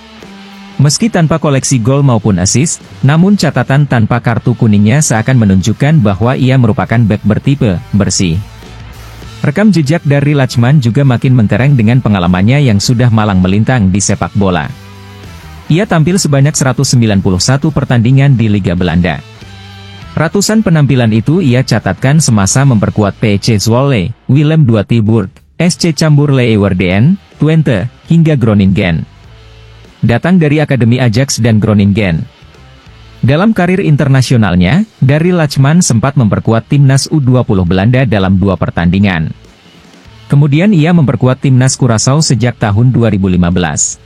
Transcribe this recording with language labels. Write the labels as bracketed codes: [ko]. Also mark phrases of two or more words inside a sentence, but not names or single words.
[id] Meski tanpa koleksi gol maupun assist, namun catatan tanpa kartu kuningnya seakan menunjukkan bahwa ia merupakan bek bertipe bersih. Rekam jejak dari Lachman juga makin mentereng dengan pengalamannya yang sudah malang melintang di sepak bola. Ia tampil sebanyak 191 pertandingan di Liga Belanda. Ratusan penampilan itu ia catatkan semasa memperkuat PSV Zwolle, Willem II Tilburg, SC Cambuur Leeuwarden, Twente, hingga Groningen. Datang dari Akademi Ajax dan Groningen. Dalam karir internasionalnya, Daryl Lachman sempat memperkuat timnas U20 Belanda dalam 2 pertandingan. Kemudian ia memperkuat timnas Curaçao sejak tahun 2015.